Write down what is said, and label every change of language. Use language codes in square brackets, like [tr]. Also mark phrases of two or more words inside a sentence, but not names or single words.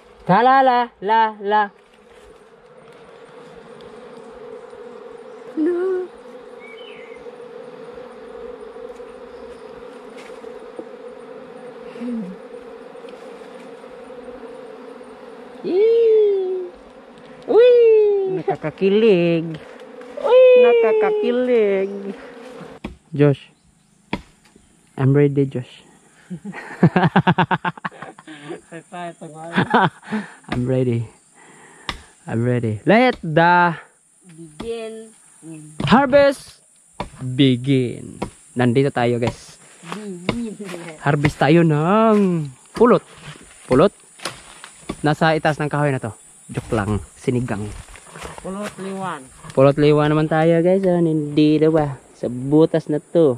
[tl] La la la la la. No. Uy! Nakakakilig. Uy! Nakakakilig. [en] Josh. I'm ready, Josh. I'm ready. I'm ready. Let the Begin. harvest begin. [tl] Nandito tayo, guys. Harvest tayo ng pulot. Pulot? Nasa itaas ng kahoy na to. Joke lang. Sinigang. Pulot liwan. Pulot liwa naman tayo, guys. Hindi na ba? Sa butas na to.